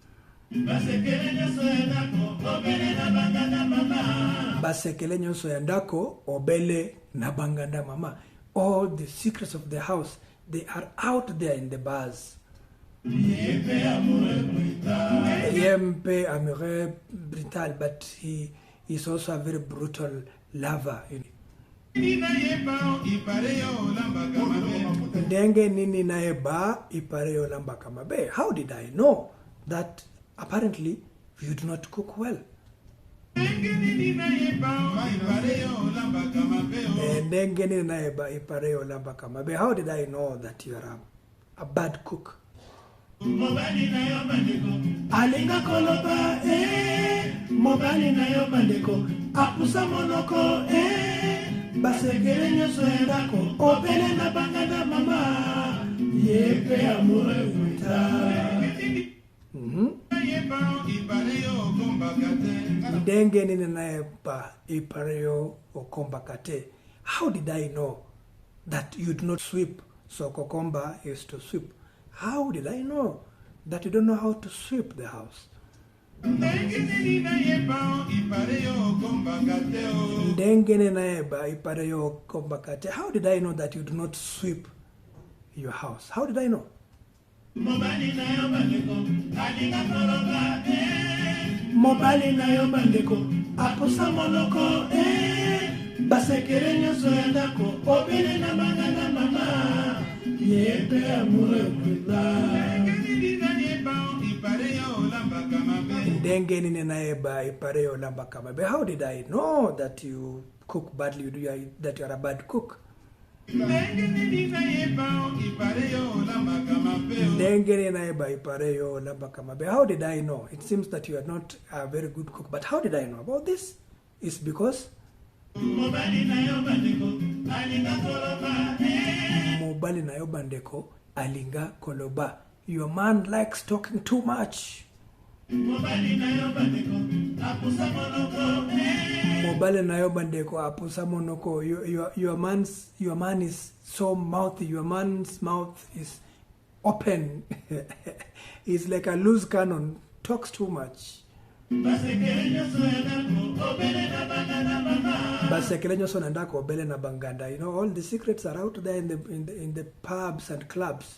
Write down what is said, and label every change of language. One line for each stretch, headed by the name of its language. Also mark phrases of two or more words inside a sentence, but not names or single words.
Lingala: Basekelenyo soyandako obele nabanganda mama.
English: All the secrets of the house, they are out there in the bars.
Lingala: Yempe amure
English: brutal, but he is also a very brutal lover.
Lingala: Ndenge nini naeba ipareyo lamba kamabe.
English: How did I know that apparently you do not cook well?
Lingala: Ndenge nini naeba ipareyo lamba kamabe.
English: How did I know that you are a bad cook?
Lingala: Mobali na yo bandeko alinga koloba mobali na yo bandeko apusa monoko basekelenyo soendako obele na banganda mama yepe amore vuta. Ndenge nini naeba ipareyo okombakate.
English: How did I know that you do not sweep? So kokomba is to sweep. How did I know that you don't know how to sweep the house? Ndenge naeba ipareyo kombakate. How did I know that you do not sweep your house? How did I know?
Lingala: Mobali na yo bandeko aposa monoko basekelenyo soyandako obele na banganda mama yepe amure kuda. Ndenge nini naeba ipareyo lamba kamabe.
English: How did I know that you cook badly, that you are a bad cook? How did I know? It seems that you are not a very good cook, but how did I know about this? It's because
Lingala: Mobali na yo bandeko alinga koloba.
English: Your man likes talking too much.
Lingala: Mobali na yo bandeko apusa monoko.
English: Your man is so mouthy. Your man's mouth is open. He's like a loose cannon. Talks too much. You know, all the secrets are out there in the pubs and clubs.